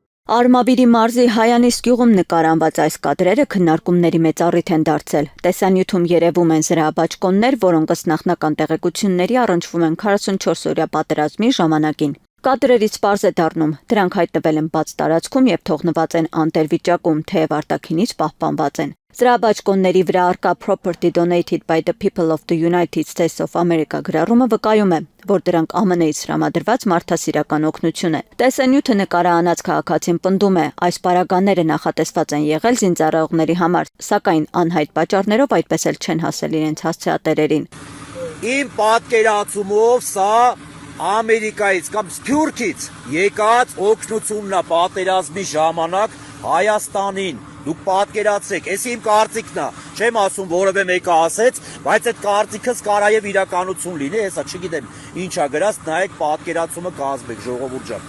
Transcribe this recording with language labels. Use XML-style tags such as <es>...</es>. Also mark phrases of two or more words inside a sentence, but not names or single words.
<hy>Արմավիրի մարզի Հայանիս գյուղում նկարանված այս կադրերը քննարկումների մեծ առիթ են դարձել։ Տեսանյութում երևում են զրահաբաճկոններ, որոնք ըստ նախնական տեղեկությունների առնչվում են 44-օրյա պատերազմի ժամանակին։ Կադրերից պարզ է դառնում, դրանք հայտնվել են բաց տարածքում եւ թողնված են անտեր վիճակում, թեև արտաքինից պահպանված են։ Զրահաբաճկոնների վրա առկա</hy> <en>Property Donated by the People of the United States of America</en> <hy>գրառումը վկայում է, որ դրանք ԱՄՆ-ից տրամադրված մարդասիրական օգնություն է։ Տեսանյութը նկարահանած քաղաքացին պնդում է, այս պարագաները նախատեսված են եղել զինծառայողների համար, սակայն անհայտ պատճառներով այդպես էլ չեն հասել իրենց հասցեատերերին։ Իմ պատկերացումով սա Ամերիկայից կամ Սփյուռքից եկած օգնությունն է պատերազմի ժամանակ Հայաստանին։ Դուք պատկերացրեք, այս իմ կարծիքն է, չեմ ասում որևէ մեկը ասեց, բայց այդ կարծիքս կարա եւ իրականություն լինի, հեսա չգիտեմ ինչա գրած, նայեք պատկերացումը կազմեք, ժողովուրդ ջան։</hy>